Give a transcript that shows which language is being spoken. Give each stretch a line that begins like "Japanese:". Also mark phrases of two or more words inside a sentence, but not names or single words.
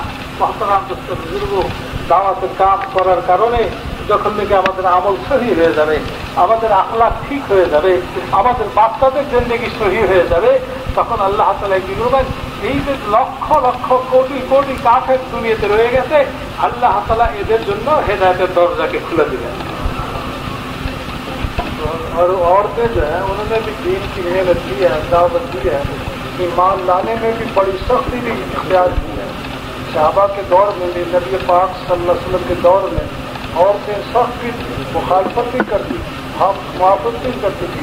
Bangla: মহতারাম বুজুর্গ, দাওয়াতের কাজ করার কারণে যখন থেকে আমাদের আমল সহি হয়ে যাবে, আমাদের আখলাক ঠিক হয়ে যাবে, আমাদের বাচ্চাদের জিন্দেগি সহি হয়ে যাবে, তখন আল্লাহ তাআলা কি করবেন? এই যে লক্ষ লক্ষ কোটি কোটি কাফের দুনিয়াতে রয়ে গেছে, আল্লাহ তাআলা এদের জন্য হেদায়েতের দরজাকে খুলে দিবেন।
Urdu: اور عورتیں جو ہیں انہوں نے بھی دین کی محنت کی ہے, دعوت دی ہے, ایمان لانے میں بھی بڑی سختی بھی اختیار کی ہے. صحابہ کے دور میں بھی, نبی پاک
Arabic: صلی اللہ علیہ وسلم
Urdu: کے دور میں عورتیں سخت بھی مخالفت بھی کرتی, ہم موافقت بھی کرتی تھی.